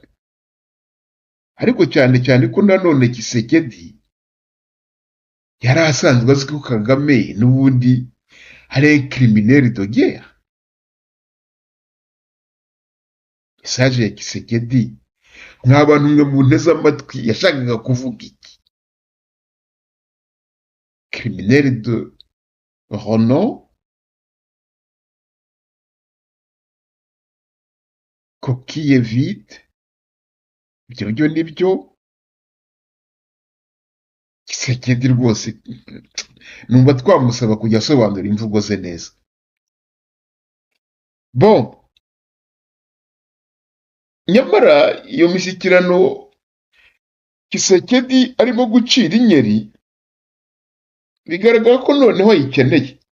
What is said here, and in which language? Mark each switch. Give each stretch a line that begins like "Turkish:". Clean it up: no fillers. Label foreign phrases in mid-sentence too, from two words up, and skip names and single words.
Kinyarwanda: Ariko cyane cyane ko nanone Kisekedi yari asanzwe azi ko Kagame n'ubundi ari
French: criminel de guerre.
Kinyarwanda: Message ya Kisekedi, nk'abantu mwe mu nteze amatwi, yashakaga kuvuga iki?
French: Criminel de renom, coquille vide,
Kinyarwanda: ibyo byo nibyo. Kisekedi rwose numva twamusaba kujya asobanura imvugo ze neza. Bon, nyamara iyo mishyikirano Kisekedi arimo gucira inyeri, bigaragara ko noneho ayikeneye.